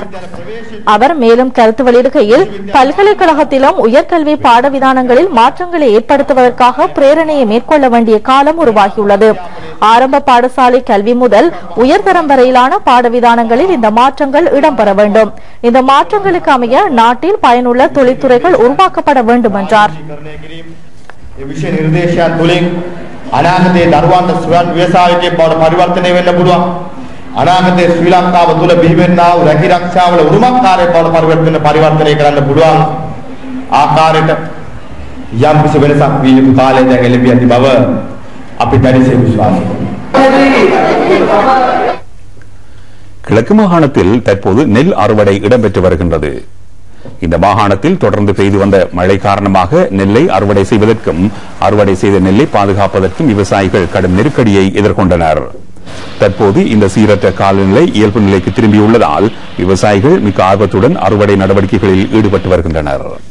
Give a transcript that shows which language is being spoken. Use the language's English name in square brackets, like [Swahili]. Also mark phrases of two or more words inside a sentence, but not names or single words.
[Tamil] அவர் மேலும் கருத்து வெளியிடுகையில் பல்கலைக்கழகத்திலும் உயர்கல்வி பாடவிதானங்களில் மாற்றங்களை ஏற்படுத்துவதற்காக பிரேரணையை மேற்கொள்ள வேண்டிய காலம் உருவாகியுள்ளது. ஆரம்ப பாடசாலை கல்வி முதல் உயர்தரம் வரையிலான பாடவிதானங்களில் இந்த மாற்றங்கள் இடம்பெற வேண்டும். இந்த மாற்றங்களுக்கு அமைய நாட்டில் பயனுள்ள தொழில்துறைகள் உருவாக்கப்பட வேண்டும் என்றார். [Sinhala] අනාගතයේ දරුවන්ට ස්වයං ව්‍යවසායකයෙක් බවට පරිවර්තනය වෙන්න පුළුවන්. අනාගතයේ ශ්‍රී ලංකාව තුළ බිහිවෙන්නා වූ රැකිරක්ෂාවල උරුමකාරය බවට පරිවර්තනය කරන්න පුළුවන් ආකාරයට යම් කිසි වෙනසක් විය යුතු කාලය දැන් එළඹී ඇති බව අපි දැඩිසේ විශ්වාස කරනවා. [Tamil] கிழக்கு மாகாணத்தில் தற்போது நெல் அறுவடை இடம்பெற்று வருகின்றது. இந்த மாகாணத்தில் தொடர்ந்து பெய்து வந்த மழை காரணமாக நெல்லை அறுவடை செய்வதற்கும் அறுவடை செய்த நெல்லை பாதுகாப்பதற்கும் விவசாயிகள் கடும் நெருக்கடியை எதிர்கொண்டனர். தற்போது இந்த சீரற்ற காலநிலை இயல்பு நிலைக்கு திரும்பியுள்ளதால் விவசாயிகள் மிக்க ஆர்வத்துடன் அறுவடை நடவடிக்கைகளில் ஈடுபட்டு வருகின்றனர்.